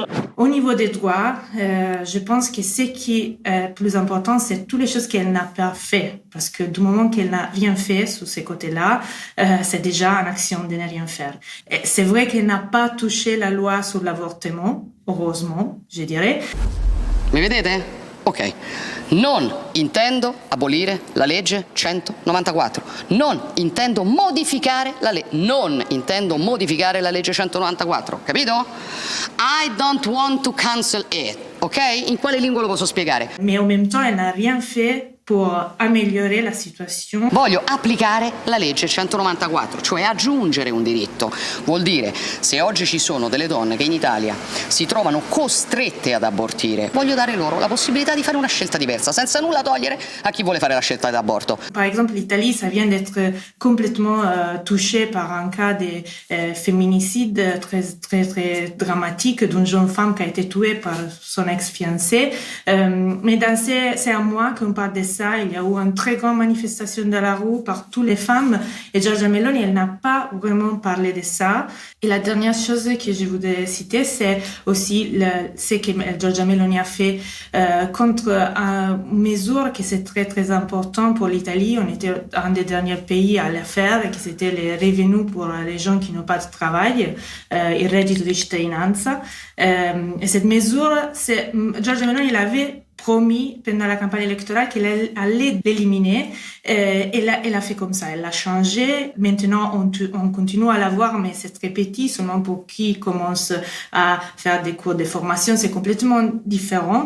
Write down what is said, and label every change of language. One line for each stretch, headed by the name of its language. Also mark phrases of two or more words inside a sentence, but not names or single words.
French: Au niveau des droits, je pense que ce qui est plus important, c'est toutes les choses qu'elle n'a pas fait. Parce que du moment qu'elle n'a rien fait sur ces côtés-là, c'est déjà une action de ne rien faire. Et c'est vrai qu'elle n'a pas touché la loi sur l'avortement, heureusement, je dirais.
Italian: Mi vedete? Ok. Non intendo abolire la legge 194. Non intendo modificare la legge. Non intendo modificare la legge 194. Capito?
English: I don't want to cancel it. Ok?
Italian: In quale lingua lo posso spiegare?
French: Mais en même temps, elle n'a rien fait pour améliorer la situation.
Italian: Voglio applicare la legge 194, cioè aggiungere un diritto. Vuol dire, se oggi ci sono delle donne che in Italia si trovano costrette ad abortire, voglio dare loro la possibilità di fare una scelta diversa, senza nulla togliere a chi vuole fare la scelta d'aborto.
French: Par exemple, l'Italie, ça vient d'être complètement touché par un cas de féminicide très dramatique d'une jeune femme qui a été tuée par son ex-fiancé. Mais c'est à moi qu'on parle de ça. Il y a eu une très grande manifestation dans la rue par toutes les femmes. Et Giorgia Meloni, elle n'a pas vraiment parlé de ça. Et la dernière chose que je voudrais citer, c'est aussi ce que Giorgia Meloni a fait contre une mesure qui c'est très, très important pour l'Italie. On était un des derniers pays à le faire, et que c'était les revenus pour les gens qui n'ont pas de travail,
Italian: il reddito di cittadinanza.
French: Et cette mesure, Giorgia Meloni l'avait promis pendant la campagne électorale qu'elle allait l'éliminer. Elle a fait comme ça, elle l'a changé. Maintenant, on continue à l'avoir, mais c'est très petit, seulement pour qui commence à faire des cours de formation, c'est complètement différent.